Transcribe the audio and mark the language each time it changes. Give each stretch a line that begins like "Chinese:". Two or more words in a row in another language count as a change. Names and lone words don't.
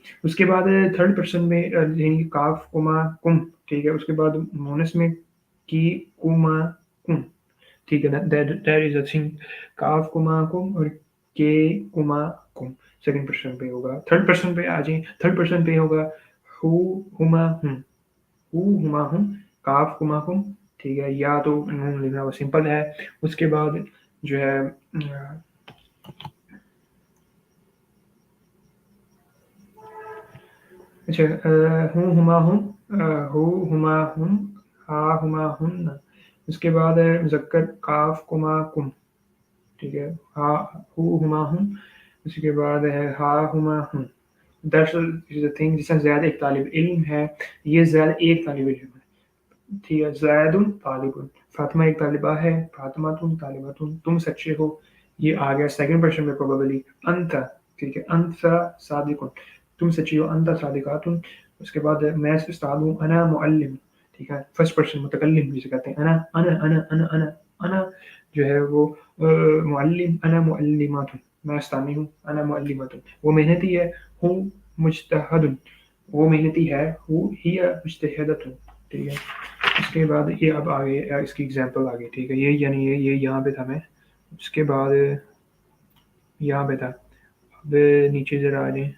Hindi: उसके बाद
English: third person
Hindi: में यानी
Arabic: كاف كما كم,
Hindi: ठीक है। उसके बाद मोनस में
Arabic: كِ كما كم,
Hindi: ठीक है,
English: that is a thing,
Arabic: كاف كما كم
Hindi: और
Arabic: كِ كما كم
English: second person
Hindi: पे होगा।
English: third person
Hindi: पे आ जाए,
English: third person
Hindi: पे होगा
Arabic: هو هما هم، هو هما هم, كاف كما كم,
Hindi: ठीक है। या तो नून लिखना वो सिंपल है। उसके बाद जो है अच्छा,
Arabic: هو هما هم، هو هما هم، ها هما هن.
Hindi: उसके बाद है मुज़क्कर
Arabic: كاف كما كم,
Hindi: ठीक है,
Arabic: ها هو هما هم.
Hindi: उसके बाद है
Arabic: ها هما هم.
English: that's the thing,
Hindi: जिसमें ज़ैद एक तालिब इल्म है, ये ज़ैद एक तालिब इल्म है, ठीक है।
Arabic: زيدٌ طالبٌ,
Hindi: फातिमा एक तालिबा है,
Arabic: فاطمةٌ طالبةٌ,
Hindi: तुम सच्चे हो, ये आ गया
English: second person
Hindi: में प्रोबेबली। अंत, ठीक है,
Arabic: أنتَ صادقٌ,
Hindi: तुम सच्ची हो,
Arabic: أنتِ صادقةٌ.
Hindi: उसके बाद मैं उस्ताद हूँ,
Arabic: أنا معلم,
Hindi: ठीक है,
English: first person
Hindi: मुतकल्लिम जिसे कहते हैं,
Arabic: أنا أنا أنا أنا أنا أنا
Hindi: जो है वो
Arabic: معلم, أنا معلمةٌ,
Hindi: मैं उस्तानी हूँ,
Arabic: أنا معلمةٌ,
Hindi: वो मेहनती है,
Arabic: هو مجتهدٌ,
Hindi: वो मेहनती है,
Arabic: هو هي مجتهدةٌ,
Hindi: ठीक है। इसके बाद ये अब आगे इसकी एग्जांपल आ गई, ठीक है। ये यानी ये यहाँ पे था मैं, उसके बाद यहाँ पे था। अब नीचे जरा आ जाए।